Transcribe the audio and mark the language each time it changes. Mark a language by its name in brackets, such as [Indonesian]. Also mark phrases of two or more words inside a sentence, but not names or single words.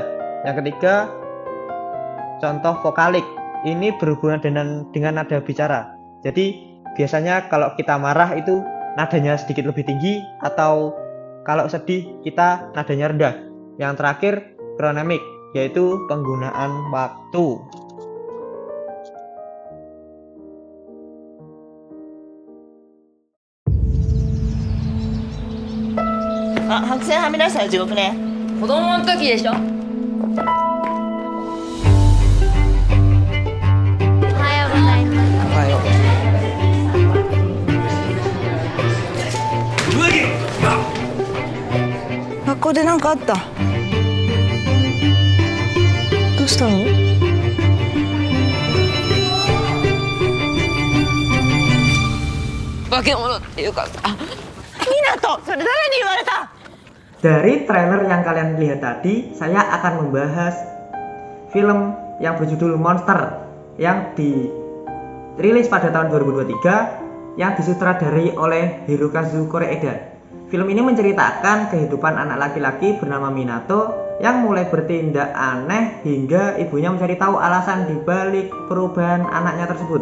[Indonesian] Yang ketiga contoh vokalik. Ini berhubungan dengan nada bicara. Jadi biasanya kalau kita marah itu nadanya sedikit lebih tinggi, atau kalau sedih kita nadanya rendah. Yang terakhir kronemik. yaitu penggunaan waktu. [Japanese] Ah, 白線はみ出したら地獄ね。子供の時でしょ。おはようございます。おはよう。学校で何かあった？どうしたの？化け物っていうかさ。湊、それ誰に言われた？ [Indonesian] Dari trailer yang kalian lihat tadi, saya akan membahas film yang berjudul Monster yang dirilis pada tahun 2023 yang disutradarai oleh Hirokazu Koreeda. Film ini menceritakan kehidupan anak laki-laki bernama Minato yang mulai bertindak aneh hingga ibunya mencari tahu alasan dibalik perubahan anaknya tersebut.